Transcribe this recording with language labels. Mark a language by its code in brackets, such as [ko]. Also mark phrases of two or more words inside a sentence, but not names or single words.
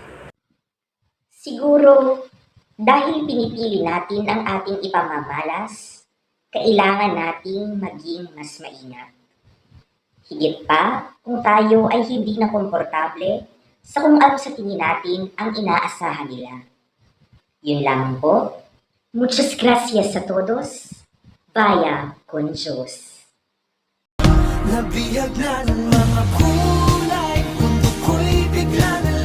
[tl] Siguro, dahil pinipili natin ang ating ipamamalas, kailangan nating maging mas maingat. Higit pa kung tayo ay hindi na komportable sa kung ano sa tingin natin ang inaasahan nila. Yun lang po. [es] Muchas gracias a todos. Vaya con Diyos. [tl] Nabihag na ng mga kulay, mundo ko'y biglang